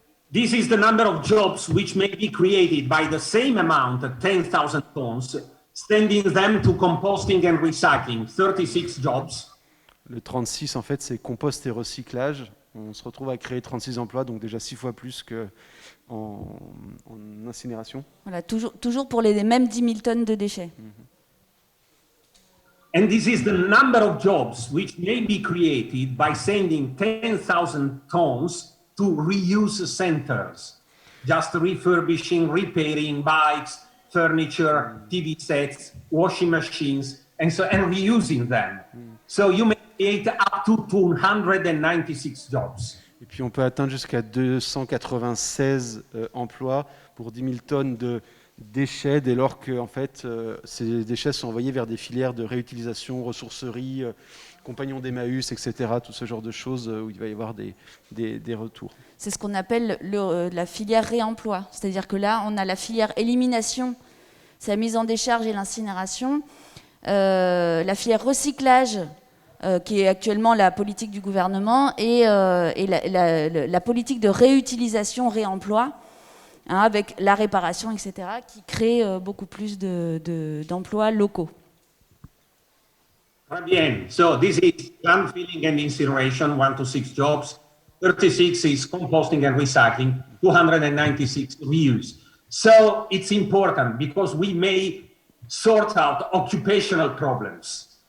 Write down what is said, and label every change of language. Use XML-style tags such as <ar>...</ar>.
<en>This is the number of jobs which may be created by the same amount, 10,000 tons, sending them to composting and recycling, 36 jobs.</en> <fr>Le 36, en fait, c'est compost et recyclage. On se retrouve à créer 36 emplois, donc déjà 6 fois plus qu'en incinération. Voilà, toujours pour les mêmes 10 000 tonnes de déchets.</fr> <en>And this is the number of jobs which may be created by sending 10,000 tons to reuse centers, just refurbishing, repairing bikes, furniture, TV sets, washing machines, and reusing them. So you may create up to 296 jobs.</en> <fr>Et puis on peut atteindre jusqu'à 296 emplois pour 10 000 tonnes de déchets, dès lors que en fait, ces déchets sont envoyés vers des filières de réutilisation, ressourcerie, compagnons d'Emmaüs, etc., tout ce genre de choses où il va y avoir des retours. C'est ce qu'on appelle la filière réemploi. C'est-à-dire que là, on a la filière élimination, c'est la mise en décharge et l'incinération. La filière recyclage, qui est actuellement la politique du gouvernement, et la politique de réutilisation, réemploi, avec la réparation, etc., qui crée beaucoup plus d'emplois locaux. Très bien.</fr> <en>So this is landfilling and incineration, 1 to 6 jobs. 36 is composting and recycling. 296 reuse. So it's important because we may sort out occupational problems.</en>